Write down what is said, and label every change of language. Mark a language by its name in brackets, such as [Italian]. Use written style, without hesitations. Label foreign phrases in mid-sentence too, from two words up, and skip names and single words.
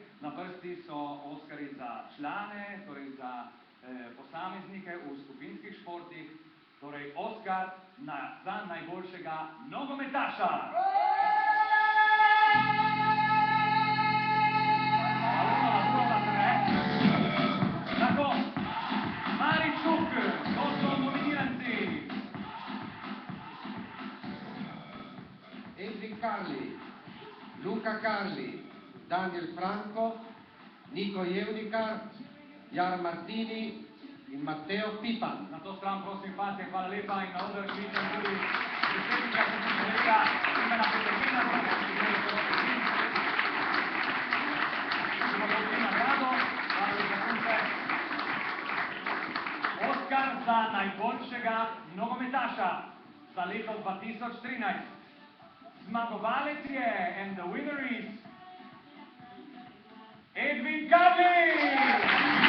[Slovenian] Na vrsti so Oskarji za člane, torej za posameznike v skupinskih športih, torej Oskar za najboljšega nogometaša. Tako, Maričuk, to so nominiranci. Edwin Carli, Luca Carli, Daniel Franco, Nico Jevnikar, Jar Martini in Matteo Pipan. Na to stran prosim fante, hvala lepa in na oder kličem tudi predsednika kolega Ivana Peterlina, da bomo prišli proti njim. Bomo dobili nagrado, hvala lepa punce. Oskar za najboljšega nogometaša za leto 2013. Zmagovalec je, [English] and the winner is Edwin Carli!